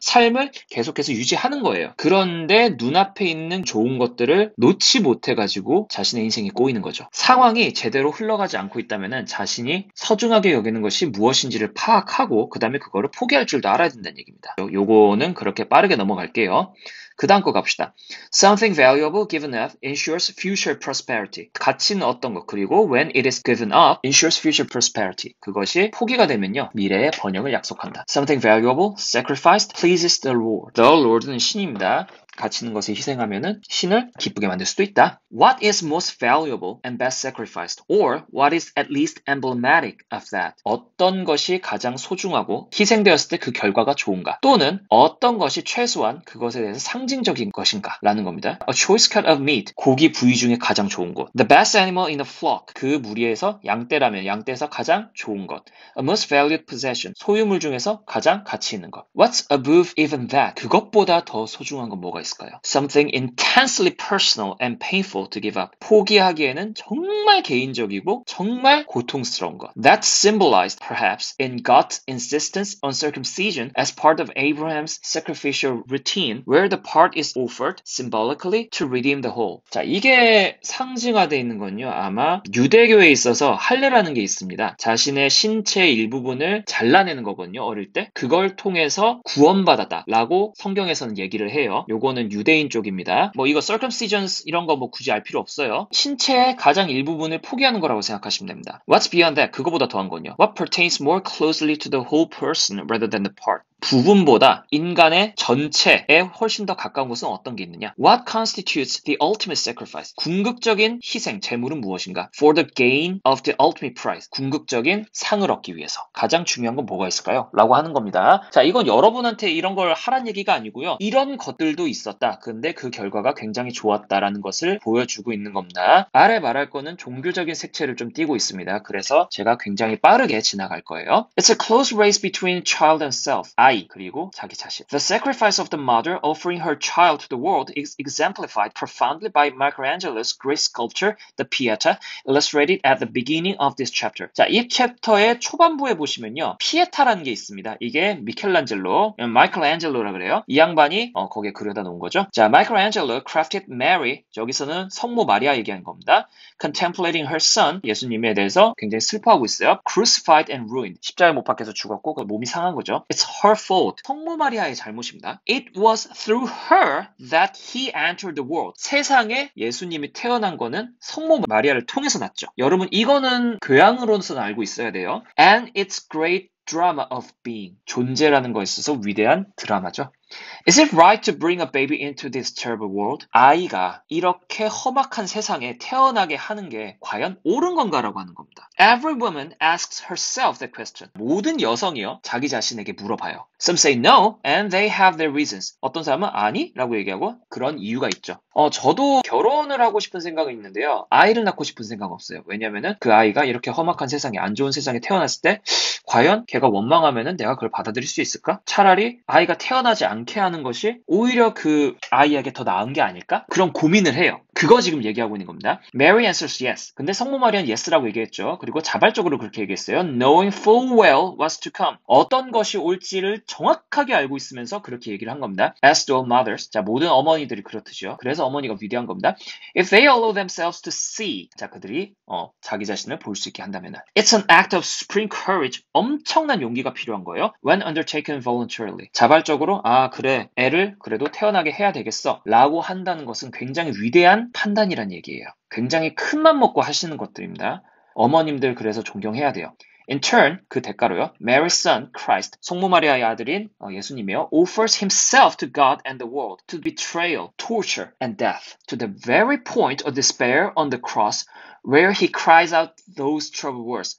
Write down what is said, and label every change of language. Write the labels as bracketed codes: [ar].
[ko] 삶을 계속해서 유지하는 거예요. 그런데 눈앞에 있는 좋은 것들을 놓지 못해가지고 자신의 인생이 꼬이는 거죠. 상황이 제대로 흘러가지 않고 있다면 자신이 소중하게 여기는 것이 무엇인지를 파악하고 그 다음에 그거를 포기할 줄도 알아야 된다는 얘기입니다. 요거는 그렇게 빠르게 넘어갈게요. 그 다음 거 갑시다. [en] Something valuable given up ensures future prosperity. [ko] 가치는 어떤 것, 그리고 [en] when it is given up ensures future prosperity. [ko] 그것이 포기가 되면요, 미래의 번영을 약속한다. [en] Something valuable sacrificed pleases the Lord. [ko] The Lord는 신입니다. 가치 있는 것을 희생하면은 신을 기쁘게 만들 수도 있다. [en] What is most valuable and best sacrificed? Or what is at least emblematic of that? [ko] 어떤 것이 가장 소중하고 희생되었을 때 그 결과가 좋은가? 또는 어떤 것이 최소한 그것에 대해서 상징적인 것인가? 라는 겁니다. [en] A choice cut of meat. [ko] 고기 부위 중에 가장 좋은 것. [en] The best animal in the flock. [ko] 그 무리에서 양떼라면 양떼에서 가장 좋은 것. [en] A most valued possession. [ko] 소유물 중에서 가장 가치 있는 것. [en] What's above even that? [ko] 그것보다 더 소중한 건 뭐가 있을까요? [en] Something intensely personal and painful to give up. [ko] 포기하기에는 정말 개인적이고 정말 고통스러운 것. [en] That's symbolized perhaps in God's insistence on circumcision as part of Abraham's sacrificial routine where the part is offered symbolically to redeem the whole. [ko] 자, 이게 상징화되어 있는 건요, 아마 유대교에 있어서 할례라는 게 있습니다. 자신의 신체의 일부분을 잘라내는 거거든요, 어릴 때. 그걸 통해서 구원받았다라고 성경에서는 얘기를 해요. 요거는 유대인 쪽입니다. 뭐 이거 circumcisions 이런 거 뭐 굳이 알 필요 없어요. 신체의 가장 일부분을 포기하는 거라고 생각하시면 됩니다. [en] What's beyond that? [ko] 그거보다 더한 건요. [en] What pertains more closely to the whole person rather than the part? [ko] 부분보다 인간의 전체에 훨씬 더 가까운 것은 어떤 게 있느냐? [en] What constitutes the ultimate sacrifice? [ko] 궁극적인 희생, 재물은 무엇인가? [en] For the gain of the ultimate prize. [ko] 궁극적인 상을 얻기 위해서. 가장 중요한 건 뭐가 있을까요? 라고 하는 겁니다. 자, 이건 여러분한테 이런 걸 하란 얘기가 아니고요. 이런 것들도 있었다. 근데 그 결과가 굉장히 좋았다라는 것을 보여주고 있는 겁니다. 아래 말할 거는 종교적인 색채를 좀 띠고 있습니다. 그래서 제가 굉장히 빠르게 지나갈 거예요. [en] It's a close race between child and self. [ko] 아이 그리고 자기 자신. [en] The sacrifice of the mother offering her child to the world is exemplified profoundly by Michelangelo's great sculpture, the Pieta, illustrated at the beginning of this chapter. [ko] 자, 이 챕터의 초반부에 보시면요, 피에타라는 게 있습니다. 이게 마이클란젤로라 그래요. 이 양반이 거기에 그려다 놓은 거죠. [en] 자, Michelangelo crafted Mary. [ko] 여기서는 성모 마리아 얘기한 겁니다. [en] Contemplating her son, [ko] 예수님에 대해서 굉장히 슬퍼하고 있어요. [en] Crucified and ruined. [ko] 십자가에 못 박혀서 죽었고 그 몸이 상한 거죠. [en] It's her fault. [ko] 성모 마리아의 잘못입니다. [en] It was through her that he entered the world. [ko] 세상에 예수님이 태어난 거는 성모 마리아를 통해서 났죠. 여러분 이거는 교양으로서는 알고 있어야 돼요. [en] And it's great drama of being. [ko] 존재라는 거에 있어서 위대한 드라마죠. [en] Is it right to bring a baby into this terrible world? [ko] 아이가 이렇게 험악한 세상에 태어나게 하는 게 과연 옳은 건가라고 하는 겁니다. [en] Every woman asks herself that question. [ko] 모든 여성이요, 자기 자신에게 물어봐요. [en] Some say no, and they have their reasons. [ko] 어떤 사람은 아니? 라고 얘기하고 그런 이유가 있죠. 저도 결혼을 하고 싶은 생각은 있는데요. 아이를 낳고 싶은 생각은 없어요. 왜냐면은 그 아이가 이렇게 험악한 세상에, 안 좋은 세상에 태어났을 때 과연 걔가 원망하면은 내가 그걸 받아들일 수 있을까? 차라리 아이가 태어나지 않게 하는 것이 오히려 그 아이에게 더 나은 게 아닐까? 그런 고민을 해요. 그거 지금 얘기하고 있는 겁니다. [en] Mary answers yes. [ko] 근데 성모 마리아는 yes라고 얘기했죠. 그리고 자발적으로 그렇게 얘기했어요. [en] Knowing full well what's to come. [ko] 어떤 것이 올지를 정확하게 알고 있으면서 그렇게 얘기를 한 겁니다. [en] As do all mothers. [ko] 자, 모든 어머니들이 그렇듯이요. 그래서 어머니가 위대한 겁니다. [en] If they allow themselves to see. [ko] 자, 그들이 자기 자신을 볼 수 있게 한다면은. [en] It's an act of supreme courage. [ko] 엄청난 용기가 필요한 거예요. [en] When undertaken voluntarily. [ko] 자발적으로 그래 애를 그래도 태어나게 해야 되겠어 라고 한다는 것은 굉장히 위대한 판단이란 얘기예요. 굉장히 큰 맘 먹고 하시는 것들입니다. 어머님들 그래서 존경해야 돼요. [en] In turn, [ko] 그 대가로요. [en] Mary's son, Christ, [ko] 성모 마리아의 아들인 예수님이요. [en] offers himself to God and the world, to betrayal, torture, and death, to the very point of despair on the cross, where he cries out those troubled words.